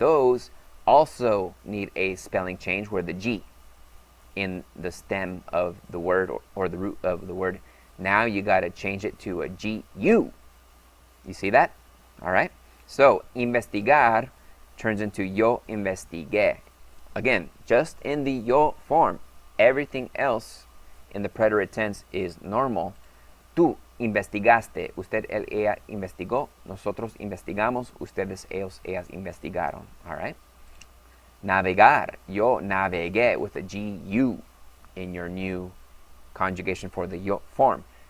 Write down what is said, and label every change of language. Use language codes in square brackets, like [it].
[en] Those also need a spelling change where the G in the stem of the word or the root of the word, now you got to change it to a GU. You see that? All right. So, investigar turns into [es] yo investigué. [en] Again, just in the yo form. Everything else in the preterite tense is normal. [es] Tú investigaste. Usted, él, ella investigó. Nosotros investigamos. Ustedes, ellos, ellas investigaron. [en] All right? Navegar. [es] Yo navegué [en] with a GU in your new conjugation for the yo form.